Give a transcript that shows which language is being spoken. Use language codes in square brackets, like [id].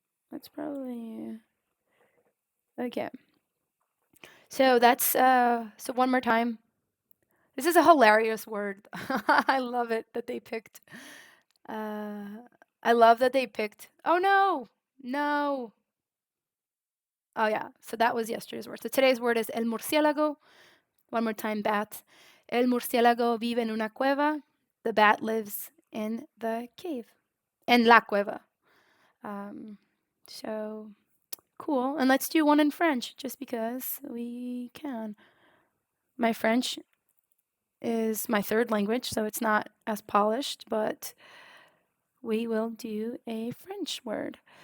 [en] That's probably okay. So that's so one more time. This is a hilarious word. I love it that they picked. I love that they picked. Oh no, no. Oh yeah. So that was yesterday's word. So today's word is el murciélago. One more time, bat. [es] El murciélago vive en una cueva. [en] The bat lives in the cave. [es] En la cueva. [en] So cool. And let's do one in French just because we can. My French is my third language, so it's not as polished, but we will do a French word.